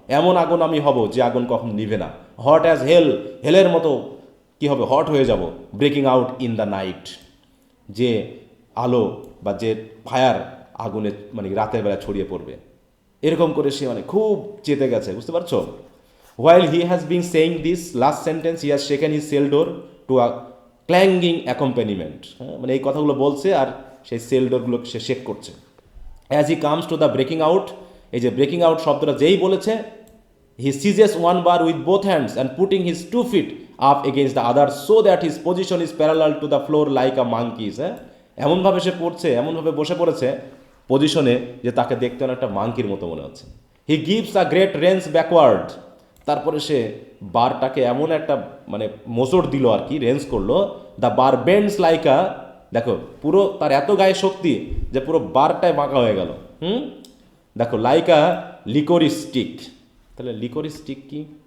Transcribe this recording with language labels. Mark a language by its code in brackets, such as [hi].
[bn] এমন আগুন আমি হব যে আগুন কখন নিভে না. [en] hot as hell, [bn] হেলের মতো কি হবে, হট হয়ে যাব. [en] breaking out in the night, [bn] যে আলো বা যে ফায়ার আগুনে মানে রাতের বেলা ছড়িয়ে পড়বে. এরকম করে সে মানে খুব চেতে গেছে, বুঝতে পারছো? [en] While he has been saying this last sentence, he has shaken his cell door to a clanging accompaniment. [bn] মানে এই কথাগুলো বলছে আর সেই সেল ডোরগুলো সে শেক করছে. [en] As he comes to the breaking out, [bn] এই যে ব্রেকিং আউট শব্দটা যেই বলেছে, [en] he seizes one bar with both hands and putting his 2 feet up against the other so that his position is parallel to the floor like a monkey's. [bn] এমনভাবে সে পড়ছে, এমনভাবে বসে পড়েছে পজিশনে যে তাকে দেখতে অনেকটা মাংকির মতো মনে হচ্ছে. [en] He gives a great wrench backward. [bn] তারপরে সে বারটাকে এমন একটা মানে মোচড় দিল আর কি, রেঞ্জ করলো. [en] the bar bends like a, [bn] দেখো পুরো তার এত গায়ে শক্তি যে পুরো বারটায় বাঁকা হয়ে গেল. দেখো, [en] Like a liquorice stick. [bn] তাহলে লিকোরিস স্টিক কি?